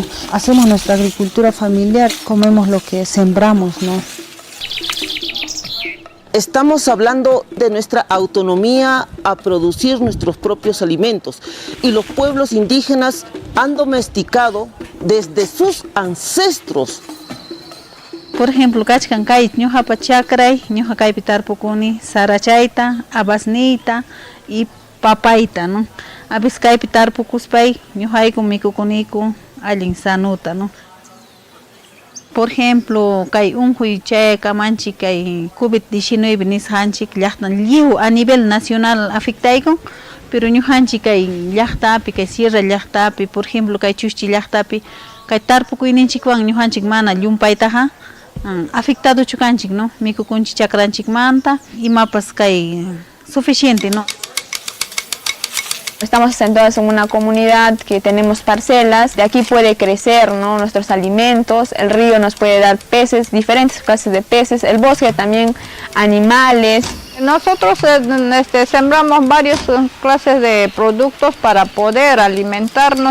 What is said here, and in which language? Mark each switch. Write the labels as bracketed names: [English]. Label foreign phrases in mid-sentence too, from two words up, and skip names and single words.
[Spanish] Hacemos nuestra agricultura familiar, comemos lo que sembramos, ¿no? Estamos hablando de nuestra autonomía a producir nuestros propios alimentos, y los pueblos indígenas han domesticado desde sus ancestros. Por ejemplo, [Quechua] kachkan kay ñuqapa chakray, ñuqa kaypi tarpukuni sarachayta, abasniyta y papayta, ¿no? [Spanish] A veces [Quechua] kaypi tarpukuspay ñuqayku mikukuniku allin sanuta, ¿no? [Spanish] Por ejemplo, [Quechua] kay unquy chaykamanchik kay COVID-19 nisqanchik llaqtan lliw [Spanish] a nivel nacional [Quechua] afectayku, pero ñuqanchik kay llaqtapi, kay sierra llaqtapi, [Spanish] por ejemplo, [Quechua] kay Chushchi llaqtapi, kay tarpukuyninchikwan ñuqanchik mana llumpaytaqa afectado chukanchik, ¿no? Mikukunchik chakranchik manta y mapas kay suficiente, ¿no? [Spanish] Estamos asentados en una comunidad que tenemos parcelas, de aquí puede crecer, ¿no?, nuestros alimentos, el río nos puede dar peces, diferentes clases de peces, el bosque también animales. Nosotros sembramos varias clases de productos para poder alimentarnos.